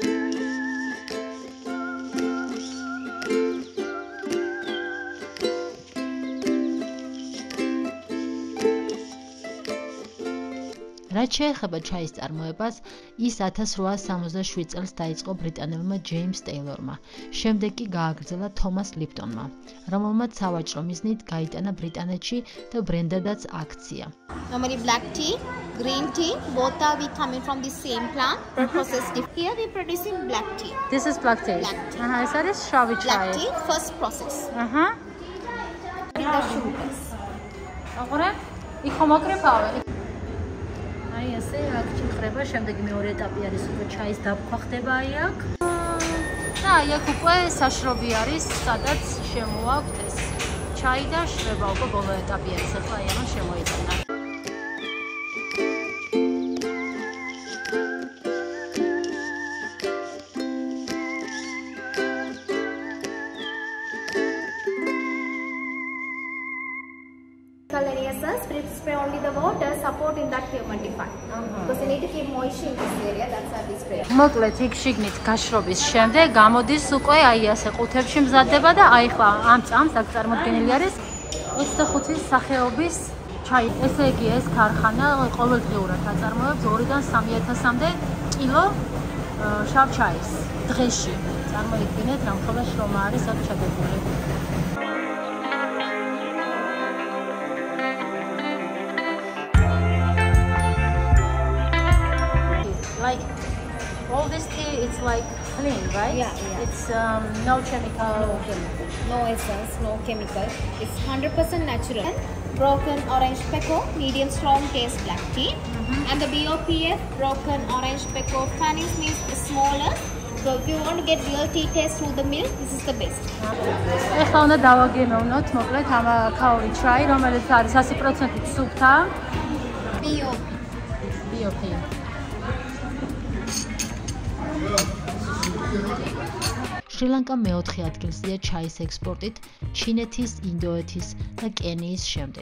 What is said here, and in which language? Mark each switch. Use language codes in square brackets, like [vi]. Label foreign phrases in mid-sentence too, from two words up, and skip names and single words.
[ka] რაც შეეხება ჩაის წარმოებას, ის 1867 წელს დაიწყო ბრიტანელმა ჯეიმს ტეილორმა. შემდეგ კი გააგრძელა თომას ლიპტონმა, რომელმაც სავაჭრო მიზნით გაიტანა ბრიტანეთში და ბრენდადაც აქცია. [en] Normally black tea, green tea, both are we coming from the same plant, but processed different. Here we producing black tea. This is black tea. Black tea. [ka] ეს არის შავი [en] Black [ka] ჩაი. [en] tea, first process. With the sugars. [ka] აღარა? იქ მოკრეფავე. აი ესე აქ ჭიხრება, შემდეგ მეორე ეტაპი არის უკვე ჩაის დაბქვა ხდება აი აქ. და აი აქ უკვე საშრობი არის, სადაც შემოაქვთ ეს ჩაი და შრება უკვე ბოლო ეტაპი არის, ახლა აი ამას შემოიტანა. [en] Spray only the water, supporting that humidify. Because you need to keep moisture in this area, that's why we spray. [ka] მოკლედ იქ შიგნით გაშრობის შემდეგ გამოდის უკვე აი ასე ყუთებში მზადდება და აი ხლა ამ წამს აქ წარმოდგენილი არის 25 სახეობის ჩაი. ესე იგი ეს ქარხანა ყოველდღიურად აწარმოებს 2-დან 3000-მდე კილო შავ ჩაის დღეში. წარმოიდგინეთ რამხელა შრომა არის აქ ჩადებული. [en] Like all this tea, it's like clean, right? Yeah. It's no chemical. No essence, no chemical. It's 100% natural. Broken orange pekoe, medium strong taste black tea. And the BOPF, broken orange pekoe, fannings means smaller. So if you want to get real tea taste through the milk, this is the best. [ka] ეხლა უნდა დავაგემოვნოთ მოკლედ ამ ქაური ჩაი, რომელიც არის 100% სუფთა. BOP. შრი-ლანკა მეოთხე ადგილზეა ჩაის ექსპორტით, ჩინეთის, ინდოეთის და კენიის შემდეგ.